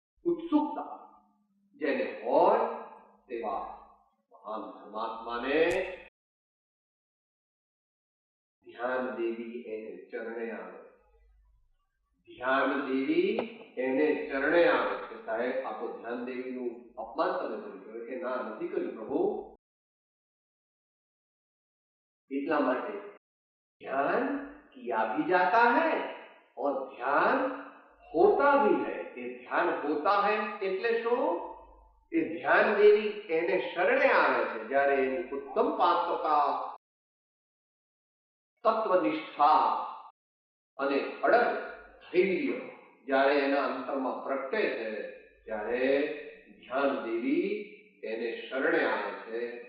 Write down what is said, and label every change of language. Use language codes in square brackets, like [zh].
[gu] ઉત્સુકતા જેને હોય તેવા મહાન પરમાત્માને ધ્યાન દેવી એને ચરણે આવે. ધ્યાન દેવી એને ચરણે આવે કે સાહેબ આ તો ધ્યાન દેવીનું અપમાન તમે કર્યું કે ના નથી કર્યું પ્રભુ. [hi] इतना माटे ध्यान किया भी जाता है और ध्यान होता भी है. ये ध्यान होता है [gu] એટલે શું? એ ધ્યાન દેવી એને શરણે આવે છે જ્યારે એની ઉત્તમ પાત્રતા, તત્વનિષ્ઠા અને અડગ ધૈર્ય જ્યારે એના અંતરમાં પ્રગટે છે ત્યારે ધ્યાન દેવી એને શરણે આવે છે.